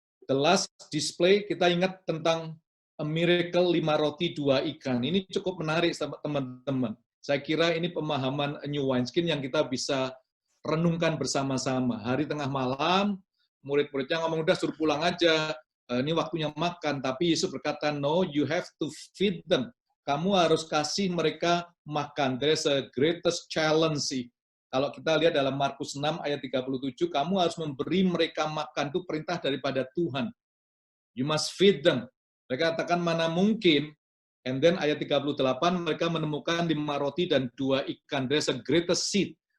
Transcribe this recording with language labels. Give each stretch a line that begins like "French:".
English: The last display,
Indonesian: kita ingat tentang
English: a miracle
Indonesian: 5 roti 2 ikan. Ini cukup menarik teman-teman. Saya kira ini pemahaman
English: new wineskin
Indonesian: yang kita bisa renungkan bersama-sama. Hari tengah malam, murid-muridnya ngomong, udah suruh pulang aja, ini waktunya makan. Tapi Yesus berkata,
English: no, you have to feed them.
Indonesian: Kamu harus kasih mereka makan.
English: There's a greatest challenge
Indonesian: sih. Kalau kita lihat dalam Markus 6 ayat 37, kamu harus memberi mereka makan, itu perintah daripada Tuhan.
English: You must feed them.
Indonesian: Mereka katakan mana mungkin.
English: And then
Indonesian: ayat 38, mereka menemukan 5 roti dan 2 ikan.
English: There's a greatest seed.